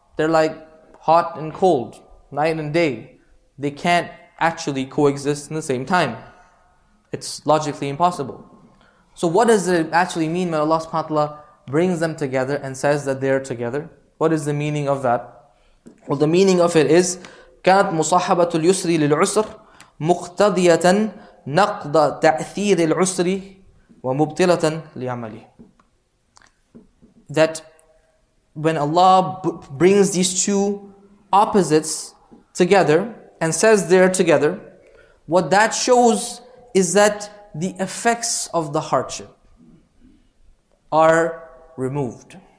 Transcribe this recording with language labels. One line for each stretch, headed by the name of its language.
English: They're like hot and cold, night and day. They can't actually coexist in the same time. It's logically impossible. So what does it actually mean when Allah subhanahu wa ta'ala brings them together and says that they're together? What is the meaning of that? Well, the meaning of it is
Arabic: كانت مصاحبة اليسر للعسر مقتضية نقض تأثير العسر ومبطلة لعمله.
English: That when Allah brings these two opposites together and says they're together, what that shows is that the effects of the hardship are removed.